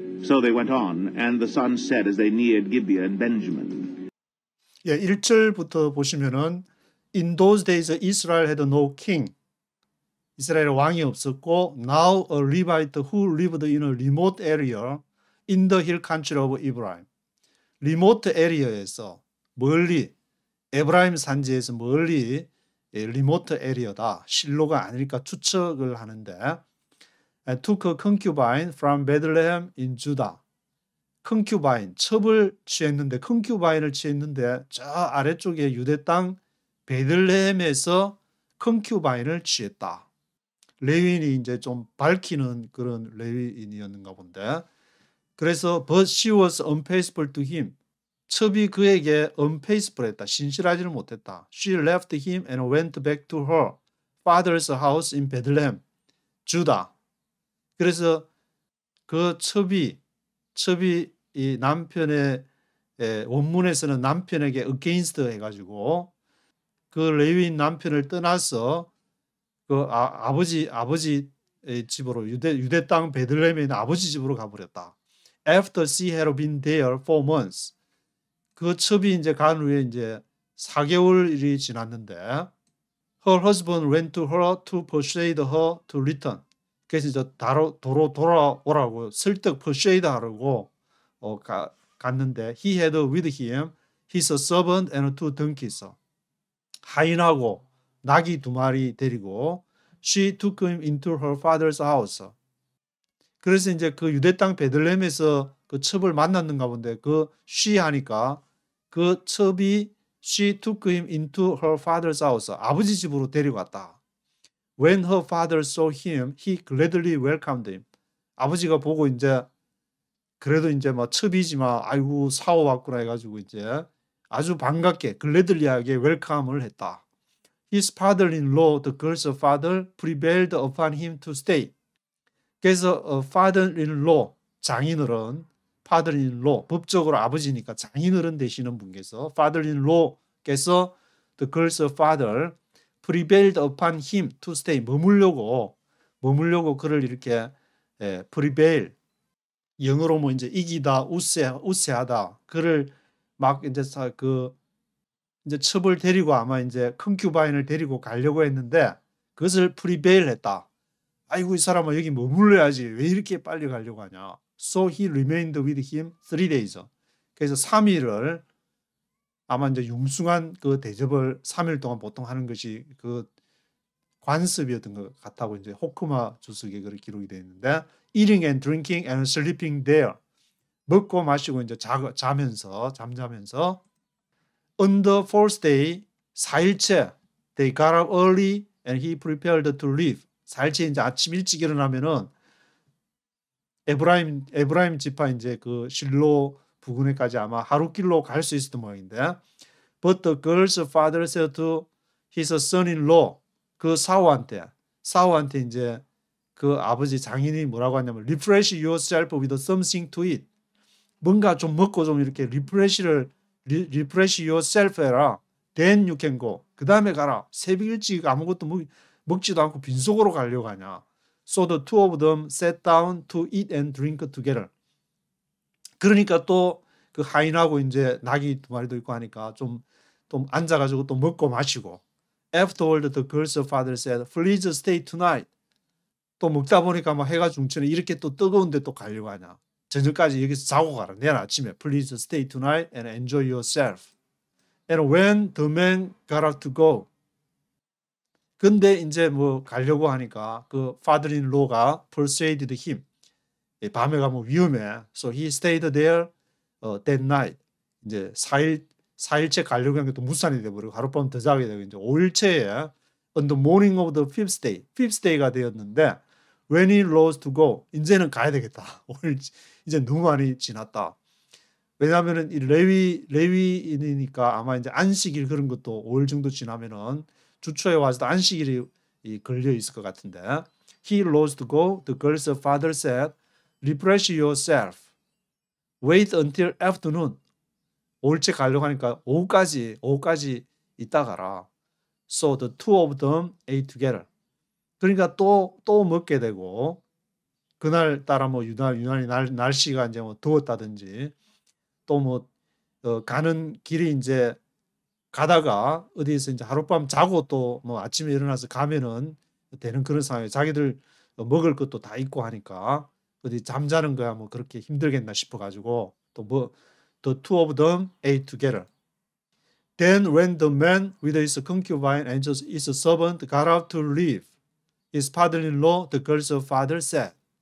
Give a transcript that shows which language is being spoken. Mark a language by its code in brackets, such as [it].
[en] So they went on, and the sun set as they neared Gibeah and Benjamin. [ko] 예, 1절부터 보시면은 [en] In those days Israel had no king. [ko] 이스라엘에 왕이 없었고 [en] Now a Levite who lived in a remote area in the hill country of Ephraim. [ko] 리모트 에리어에서 멀리 에브라임 산지에서 멀리 리모트 에리어다. 실로가 아닐까 추측을 하는데 [en] took a concubine from Bethlehem in Judah. [ko] concubine, 첩을 취했는데 concubin을 취했는데 저 아래쪽에 유대 땅 베들레헴에서 concubine을 취했다. 레위인이 이제 좀 밝히는 그런 레위인이었는가 본데 그래서 [en] but she was unfaithful to him. [ko] 첩이 그에게 unfaithful했다. 신실하지를 못했다. [en] She left him and went back to her father's house in Bethlehem, Judah. [ko] 그래서 그 첩이 이 남편의 원문에서는 남편에게 against 해가지고 그 레위인 남편을 떠나서 그 아버지 집으로 유대 땅 베들레헴에 있는 아버지 집으로 가버렸다. [en] After she had been there 4 months. [ko] 그 첩이 이제 간 후에 이제 4개월이 지났는데 [en] her husband went to her to persuade her to return. [ko] 그래서 이제 도로 돌아오라고 설득 persuade 하라고 갔는데 [en] he had with him his servant and two donkeys. [ko] 하인하고 나귀 2마리 데리고 [en] she took him into her father's house. [ko] 그래서 이제 그 유대 땅 베들레헴에서 그 첩을 만났는가 본데 그 she 하니까 그 첩이 [en] she took him into her father's house. [ko] 아버지 집으로 데려갔다. [en] When her father saw him, he gladly welcomed him. [ko] 아버지가 보고 이제 그래도 이제 뭐 첩이지만 아이고 사오 왔구나 해가지고 이제 아주 반갑게 글래들리하게 웰컴을 했다. [en] His father-in-law, the girl's father, prevailed upon him to stay. 그래서 father-in-law, 장인어른, father-in-law, [ko] 법적으로 아버지니까 장인어른 되시는 분께서 father-in-law께서 [en] the girl's father prevailed upon him to stay. [ko] 머물려고 그를 이렇게 prevail, 영어로 뭐 이제 이기다, 우세하다. 그를 막 이제 이제 첩을 데리고 아마 이제 컨큐바인을 데리고 가려고 했는데 그것을 prevail 했다. 아이고 이 사람은 여기 머물러야지 왜 이렇게 빨리 가려고 하냐. [en] So he remained with him 3 days. [ko] 그래서 3일을 아마 이제 융숭한 그 대접을 3일 동안 보통 하는 것이 그 관습이었던 것 같다고 이제 호크마 주석에 그렇게 기록이 되어 있는데 [en] eating and drinking and sleeping there. [ko] 먹고 마시고 이제 잠자면서 [en] on the fourth day [ko] 4일째 [en] they got up early and he prepared to leave. [ko] 4일째 이제 아침 일찍 일어나면은 에브라임 지파 이제 그 실로 부근에까지 아마 하루길로 갈 수 있었던 모양인데 [en] but the girl's father said to his son-in-law [ko] 그 사우한테 이제 그 아버지 장인이 뭐라고 하냐면 [en] refresh yourself with something to eat. [ko] 뭔가 좀 먹고 좀 이렇게 [en] refresh yourself [ko] 해라. [en] Then you can go. [ko] 그 다음에 가라. 새벽 일찍 아무것도 먹지도 않고 빈속으로 가려고 하냐. [en] So the two of them sat down to eat and drink together. [ko] 그러니까 또 그 하인하고 이제 나귀 2마리도 있고 하니까 좀 앉아가지고 또 먹고 마시고. [en] Afterward the girl's father said, please stay tonight. [ko] 또 먹다 보니까 막 해가 중천에 이렇게 또 뜨거운데 또 가려고 하냐. 저녁까지 여기서 자고 가라. 내일 아침에 [en] please stay tonight and enjoy yourself. And when the man got up to go. [ko] 근데 이제 뭐 가려고 하니까 그 father-in-law가 persuaded him. 밤에 가면 위험해. [en] So he stayed there that night. [ko] 이제 4일째 가려고 한 게 또 무산이 돼버리고 하룻밤 더 자게 되고 이제 5일째에 [en] on the morning of the fifth day [ko] 가 되었는데 [en] when he rose to go. [ko] 이제는 가야 되겠다. 오늘 이제 너무 많이 지났다. 왜냐하면은 이 레위인이니까 아마 이제 안식일 그런 것도 5일 정도 지나면은 주초에 와서도 안식일이 걸려 있을 것 같은데 [en] he rose to go. The girl's father said, refresh yourself. Wait until afternoon. [ko] 5일째 가려고 하니까 오후까지 있다 가라. [en] So the two of them ate together. [ko] 그러니까 또 먹게 되고 그날따라 뭐 유난히 날씨가 이제 뭐 더웠다든지 또 뭐 가는 길이 이제 가다가 어디에서 이제 하룻밤 자고 또 뭐 아침에 일어나서 가면은 되는 그런 상황에 자기들 먹을 것도 다 있고 하니까 어디 잠자는 거야 뭐 그렇게 힘들겠나 싶어가지고 또 뭐 [en] the two of them ate together. Then when the man with his concubine and his servant got up to leave, his father-in-law, the girl's father said.